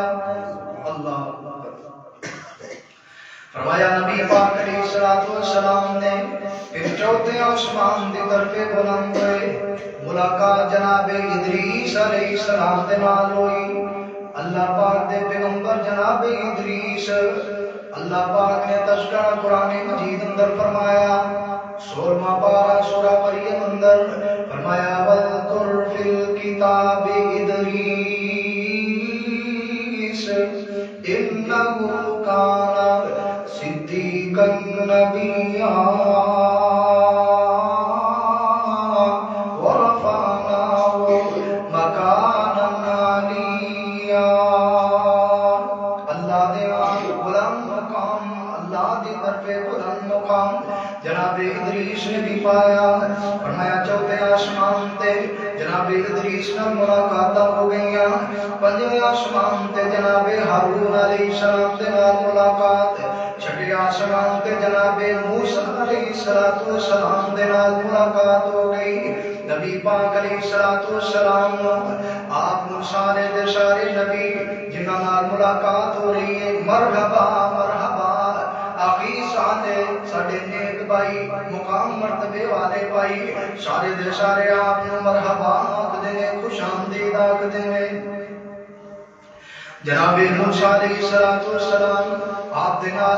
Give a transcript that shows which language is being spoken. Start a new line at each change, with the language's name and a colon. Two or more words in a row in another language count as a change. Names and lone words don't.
Punjabi: اللہ فرمایا نبی پاک
Arabic: علیہ الصلوۃ والسلام
Punjabi: نے پھر چوتھے آسمان دی طرف بلند ہوئے، ملاقات جناب ادریس
Arabic: علیہ السلام
Punjabi: دے نال ہوئی۔ اللہ پاک دے پیغمبر جناب ادریس، اللہ پاک نے تذکرہ قرآن مجید اندر فرمایا 16واں پارہ سورہ مریم اندر فرمایا
Arabic: وَاذْكُرْ فِي الْكِتَابِ إِدْرِيسَ إِنَّهُ كَانَ صِدِّيقًا نَبِيًّا وَرَفَعْنَاهُ مَكَانًا عَلِيًّا۔
Punjabi: اللہ دے بلند مقام، اللہ دی طرف بلند مقام جناب ادریس نے بھی پایا۔ فرمایا چوتھے آسمان تے جناب ادریس نال ملاقات ہو گئیاں، پنجویں آسمان تے جناب ہارون
Arabic: علیہ السلام
Punjabi: دے نال ملاقات، چھٹے آسمان تے جناب موسیٰ
Arabic: علیہ السلام
Punjabi: دے نال ملاقات ہو گئی۔ نبی پاک
Arabic: علیہ السلام
Punjabi: آپ سارے دے سارے نبی جنہاں نال ملاقات ہو رہی ہے مرحبا مرحبا آخی سانے ساڑے نیک بھائی مقام مرتبے والے بھائی سارے دے سارے آپ نے مرحبا آکھ دینے خوش آمدید آکھ دینے جناب موسیٰ
Arabic: علیہ السلام
Punjabi: آپ دنال